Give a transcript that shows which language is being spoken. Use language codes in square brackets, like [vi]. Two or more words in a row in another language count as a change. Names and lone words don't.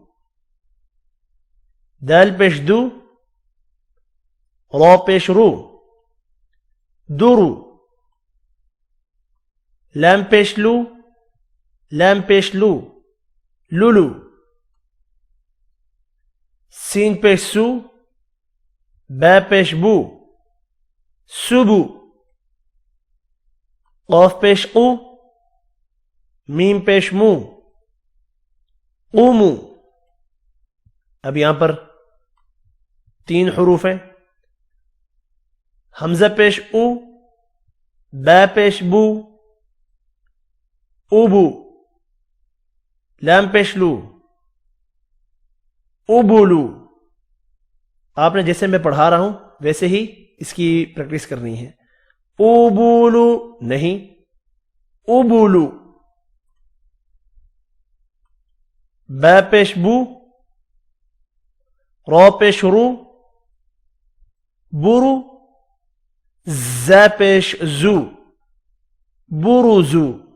[ur] دال پیش دو، را پیش رو، دورو، لام پیش لو، لام پیش لو، لولو، سین پیش سو، با پیش بو، سوبو، قاف پیش قو، میم پیش مو، قومو۔ اب یہاں پر 3 حروف ہیں۔ حمزہ پیش او، با پیش بو، اوبو، لام پیش لو، اوبولو۔ آپ نے جیسے میں پڑھا رہا ہوں ویسے ہی اس کی پریکٹس کرنی ہے۔ اوبولو نہیں، اوبولو۔ با پیش بو، را پیش رو، بورو، زا پیش زو، بوروزو۔